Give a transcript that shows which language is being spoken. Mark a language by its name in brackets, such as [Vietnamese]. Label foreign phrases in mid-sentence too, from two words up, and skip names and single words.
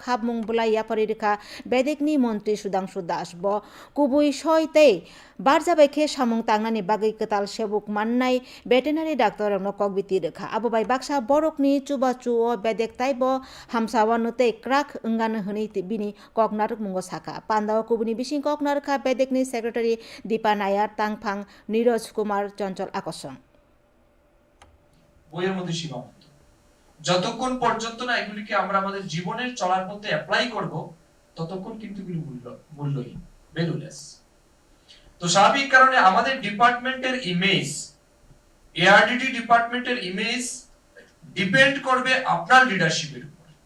[Kok Borok] Habmung Bulai Yaparirika Bedikni Montri Sudangshu Das Bo Kubui Shoite Barjabeke Samung Tangnani Bagi Ketal Sebuk Mannai [English] Veterinary Doctor [Kok Borok] Rogno Kogbiti Rekha Abubai Baksa Borokni Chuba Chuo Bedek Taibo Hamsawa Nute Krak Ungan Huni Bini Koknaruk Mungo Saka Panda Kubuni Bising Koknarka Bedikni Secretary Dipa Nayar Tangpang Niroj Kumar Chonchol Akosong [Bangla] বইয়ের মধ্যে সীমাবদ্ধ যতক্ষণ পর্যন্ত না এগুলিকে আমরা আমাদের জীবনের চলার পথে অ্যাপ্লাই করব ততক্ষণ কিন্তু এগুলি মূল্যহীন ভ্যালুলেস তো স্বাভাবিক কারণে আমাদের [English] department-er image ARDT department-er image depend [Bangla] করবে আপনার লিডারশিপের উপর